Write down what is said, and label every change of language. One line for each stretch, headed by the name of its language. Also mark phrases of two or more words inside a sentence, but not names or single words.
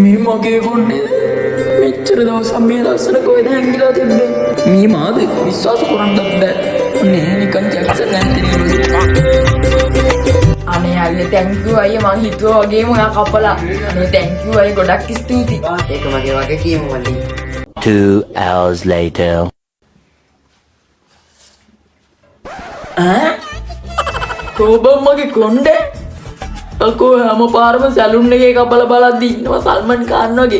Sinhala: මගේ කොණ්ඩේ මෙච්චර දවසක් මේ ලස්සන කොහෙද හැංගිලා තිබ්බේ? මේ මාද විශ්වාස කරන්නත් බෑ. නේ නිකන් ජැක්සන් ඇන්තනි අනේ අයියේ
English: thank you
Sinhala: අයියේ මං හිතුවා වගේම ඔයා කපලා. අනේ
English: thank you
Sinhala: අයියේ ගොඩක් ස්තුතියි. ඒක මගේ වගේ කියමු මල්ලි.
English: 2 hours later.
Sinhala: කොබම් මගේ කොණ්ඩේ අකෝ හැම පාරම සැලුන් එකේ කපලා බලද්දි ඉන්නවා සල්මන් ඛාන් වගේ.